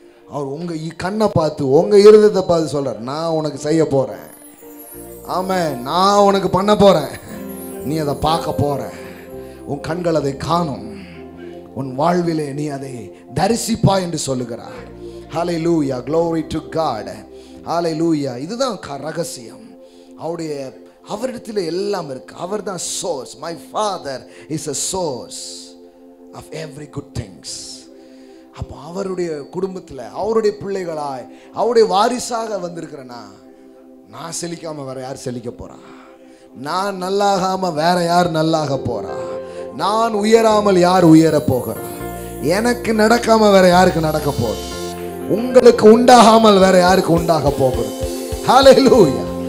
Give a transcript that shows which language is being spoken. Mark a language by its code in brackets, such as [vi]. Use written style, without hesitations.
[ta] அவர் உங்க கண்ணை பார்த்து உங்க இருதயத்தை பார்த்து சொல்றார், நான் உனக்கு செய்ய போறேன். ஆமென், நான் உனக்கு பண்ண போறேன். நீ அதை பார்க்க போற. உன் கண்கள் அதை காணும். உன் வாழ்விலே நீ அதை தரிசிப்பா என்று சொல்லுகிறார். [en] Hallelujah, glory to God. [ta] ஹல்லேலூயா. இதுதான் ரகசியம். அவரிடத்தில் எல்லாம் இருக்கு. அவர் தான் source. [en] My Father is a source of every good things. [ta] அப்போ அவருடைய குடும்பத்தில் அவருடைய பிள்ளைகளாய் அவருடைய வாரிசாக வந்திருக்கிறேன்னா, நான் செழிக்காம வேற யார் செழிக்க போறா? நான் நல்லாகாம வேற யார் நல்லாக போறா? நான் உயராமல் யார் உயர போகிறா? எனக்கு நடக்காம வேற யாருக்கு நடக்க போகுது? உங்களுக்கு உண்டாகாமல் வேற யாருக்கு உண்டாக போகிறது? ஹல்லேலூயா.